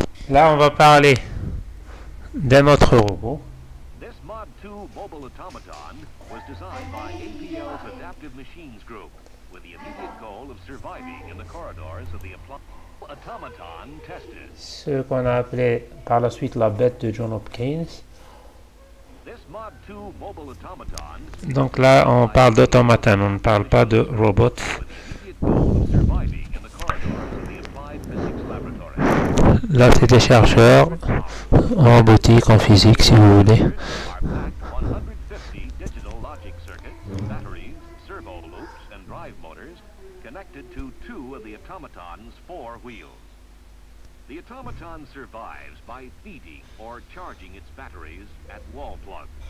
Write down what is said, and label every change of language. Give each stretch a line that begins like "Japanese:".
French: Là, on va parler d'un autre robot.
English: This Mod 2 mobile automaton was designed by APL's Adaptive Machines Group with the immediate goal of surviving in the corridors of the automaton tested.
French: Ce qu'on a appelé par la suite la bête de John Hopkins.
English: This Mod 2 mobile automaton
French: Donc là, on parle d'automaton, on ne parle pas de robot.
English: with the immediate goal of surviving in the corridors of the Applied Physics Laboratory.
French: Là, c'est des chercheurs en robotique, en physique, si vous voulez.
English: Are packed 150 digital logic circuits, batteries, servo loops, and drive motors connected to 2 of the automaton's 4 wheels. The automaton survives by feeding or charging its batteries at wall plugs.